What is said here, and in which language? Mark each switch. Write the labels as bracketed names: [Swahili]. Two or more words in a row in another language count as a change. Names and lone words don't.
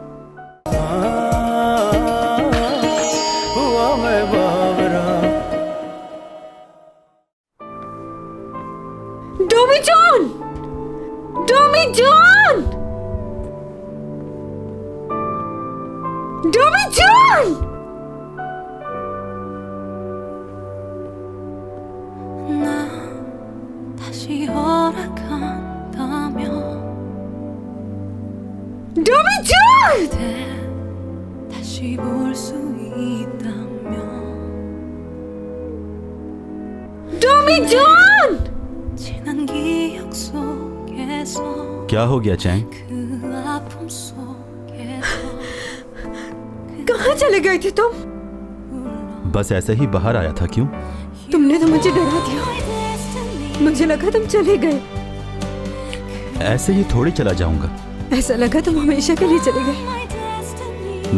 [Hindi] डॉमी जॉन! डॉमी जॉन! डॉमी जॉन! [Korean] 다시 허락한다면 [Hindi] डॉमी जॉन! [Korean] 다시 볼 수 있다면 [Hindi] डॉमी जॉन! [Korean] 지난 기억 속에서 [Hindi] क्या हो गया चैंग? [Korean] 그 아픔 속에서 [Hindi] कहाँ चले गए थे तुम? बस ऐसे ही बाहर आया था। क्यों? तुमने तो मुझे डरा दिया। मुझे लगा तुम चले गए। ऐसे ही थोड़ी चला जाऊंगा। ऐसा लगा तुम हमेशा के लिए चले गए।